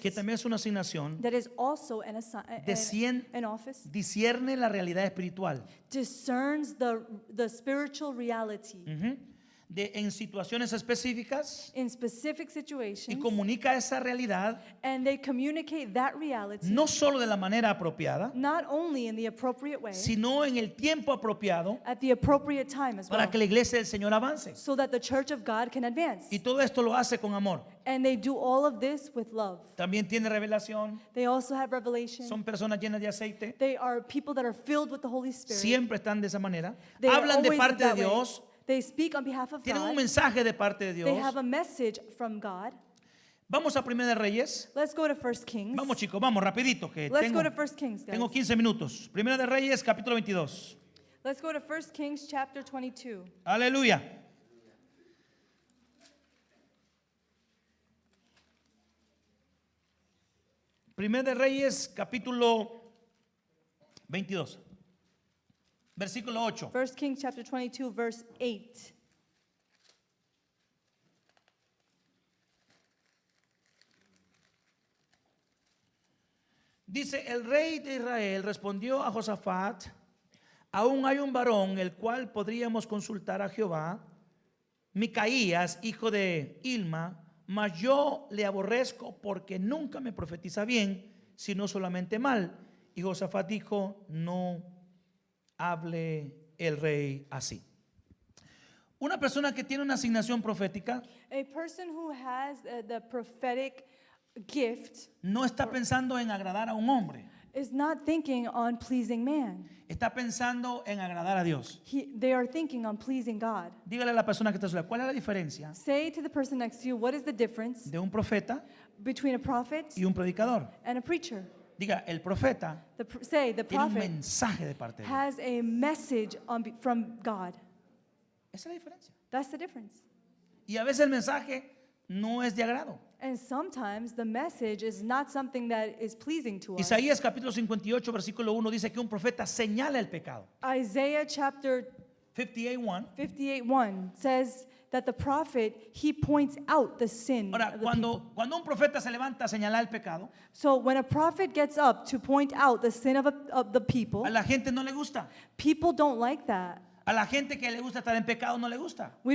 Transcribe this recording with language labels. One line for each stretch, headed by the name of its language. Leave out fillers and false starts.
Spanish: que también es una asignación,
English: that is also an office
Spanish: discierne la realidad espiritual.
English: discerns the spiritual reality Ujú.
Spanish: En situaciones específicas
English: in specific
Spanish: y
English: situations,
Spanish: comunica esa realidad
English: and they communicate that reality
Spanish: no solo de la manera apropiada,
English: not only in the appropriate way,
Spanish: sino en el tiempo apropiado
English: at the appropriate time as well,
Spanish: para que la iglesia del Señor avance.
English: so that the church of God can advance.
Spanish: Y todo esto lo hace con amor.
English: And they do all of this with love.
Spanish: También tiene revelación.
English: They also have revelation.
Spanish: Son personas llenas de aceite.
English: They are people that are filled with the Holy Spirit.
Spanish: Siempre están de esa manera.
English: They are
Spanish: Hablan de
English: always
Spanish: parte de
English: that way.
Spanish: Dios.
English: They speak on behalf of
Spanish: Tienen un mensaje de parte de
English: They
Spanish: Dios.
English: have a message from God.
Spanish: Vamos a Primera de Reyes.
English: Let's go to 1 Kings.
Spanish: Vamos chicos, vamos rapidito que
English: Let's go to 1 Kings, guys.
Spanish: tengo 15 minutos. Primera de Reyes, capítulo 22.
English: Let's go to 1 Kings chapter 22.
Spanish: Aleluya. Primera de Reyes, capítulo 22. Versículo 8.
English: 1 Kings chapter 22, verse 8.
Spanish: Dice, el rey de Israel respondió a Josafat, aún hay un varón el cual podríamos consultar a Jehová, Micaías, hijo de Ilma, mas yo le aborrezco porque nunca me profetiza bien, sino solamente mal. Y Josafat dijo, no hable el rey así. Una persona que tiene una asignación profética
English: A person who has the prophetic gift
Spanish: no está pensando en agradar a un hombre.
English: is not thinking on pleasing man.
Spanish: Está pensando en agradar a Dios.
English: They are thinking on pleasing God.
Spanish: Dígale a la persona que está a su lado, ¿cuál es la diferencia
English: Say to the person next to you, what is the difference
Spanish: de un profeta
English: between a prophet
Spanish: y un predicador?
English: and a preacher?
Spanish: Diga, el profeta
English: Say the
Spanish: tiene un
English: prophet
Spanish: mensaje de parte de Dios.
English: has a message from God.
Spanish: Esa es la diferencia.
English: That's the difference.
Spanish: Y a veces el mensaje no es de agrado.
English: And sometimes the message is not something that is pleasing to us.
Spanish: Isaías capítulo 58 versículo 1 dice que un profeta señala el pecado.
English: Isaiah chapter 58:1. 58:1 says that the prophet, he points out the sin
Spanish: Ahora,
English: of the people.
Spanish: cuando un profeta se levanta a señalar el pecado,
English: So when a prophet gets up to point out the sin of the people,
Spanish: a la gente no le gusta.
English: people don't like that.
Spanish: A la gente que le gusta estar en pecado no le gusta.